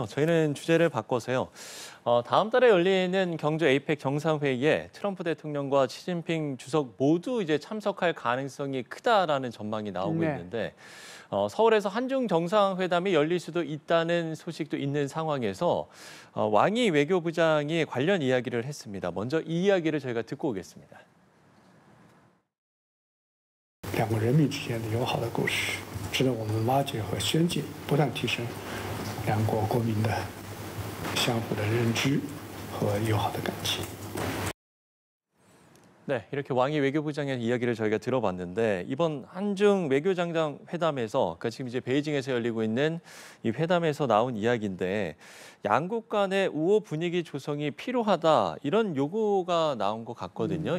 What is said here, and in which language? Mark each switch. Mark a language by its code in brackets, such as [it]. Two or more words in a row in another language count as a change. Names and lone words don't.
[ko] 저희는 주제를 바꿔서요. 다음 달에 열리는 경주 에이펙 정상회의에 트럼프 대통령과 시진핑 주석 모두 이제 참석할 가능성이 크다라는 전망이 나오고 네. 있는데 서울에서 한중 정상회담이 열릴 수도 있다는 소식도 있는 상황에서 왕이 외교부장이 관련 이야기를 했습니다. 먼저 이 이야기를 저희가 듣고 오겠습니다. [zh] 两国人民之间的友好的故事，值得我们挖掘和宣介，不断提升两国国民的相互的认知和友好的感情。 [ko] 네, 이렇게 왕이 외교부장의 이야기를 저희가 들어봤는데 이번 한중 외교장관 회담에서 그러니까 지금 이제 베이징에서 열리고 있는 이 회담에서 나온 이야기인데 양국 간의 우호 분위기 조성이 필요하다 이런 요구가 나온 것 같거든요.